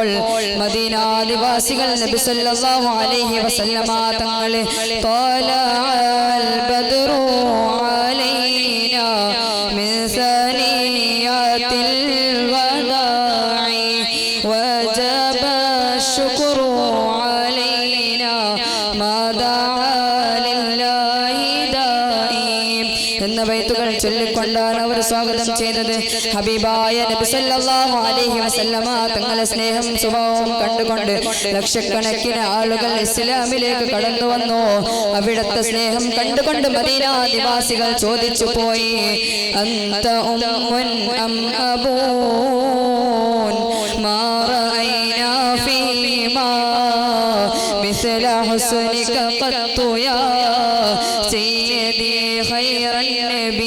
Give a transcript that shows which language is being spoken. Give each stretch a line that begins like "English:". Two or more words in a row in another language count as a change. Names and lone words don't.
Malayalam: മദീന നിവാസികൾ നബി
Arabic: صلى الله عليه وسلم
Malayalam: തങ്ങളെ
Arabic: طلع البدر علينا من ثنيات الوداع وجب الشكر علينا ما دعا لله دائم
Malayalam: എന്ന ബൈത്തുകൾ ചൊല്ലിക്കൊണ്ടാണ് അവർ സ്വാഗതം ചെയ്തത്. ഹബീബായ നബി
Arabic: صلى الله عليه وسلم
Malayalam: തങ്ങളുടെ സ്നേഹം സ്വഭാവം കണ്ടുകൊണ്ട് ലക്ഷക്കണക്കിന് ആളുകൾ ഇസ്ലാമിലേക്ക് കടന്നു വന്നു. അവിടുത്തെ സ്നേഹം കണ്ടുകൊണ്ട് മദീന നിവാസികൾ ചോദിച്ചു പോയി,
Arabic: أنت أم أم أب ما رأينا فيما مثل حسنك قط يا سيدي خير النبي.